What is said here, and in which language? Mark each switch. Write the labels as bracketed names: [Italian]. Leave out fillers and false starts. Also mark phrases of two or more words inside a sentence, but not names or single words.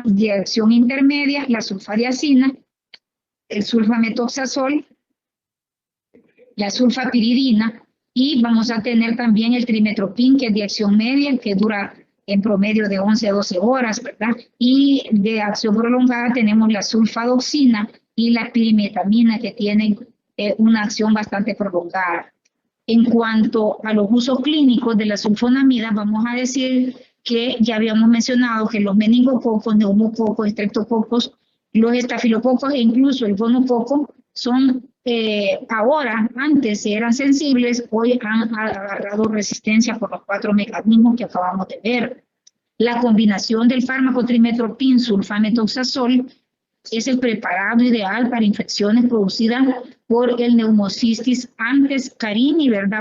[Spanish] De acción intermedia, la sulfadiazina, el sulfametoxazol, la sulfapiridina, y vamos a tener también el trimetoprim, que es de acción media, que dura en promedio de 11 a 12 horas, ¿verdad? Y de acción prolongada tenemos la sulfadoxina y la pirimetamina, que tienen una acción bastante prolongada. En cuanto a los usos clínicos de la sulfonamida, vamos a decir que ya habíamos mencionado que los meningococos, neumococos, estreptococos, los estafilococos e incluso el gonococo son ahora, antes eran sensibles, hoy han agarrado resistencia por los 4 mecanismos que acabamos de ver. La combinación del fármaco trimetoprim sulfametoxazol es el preparado ideal para infecciones producidas por el Pneumocystis antes carini, ¿verdad?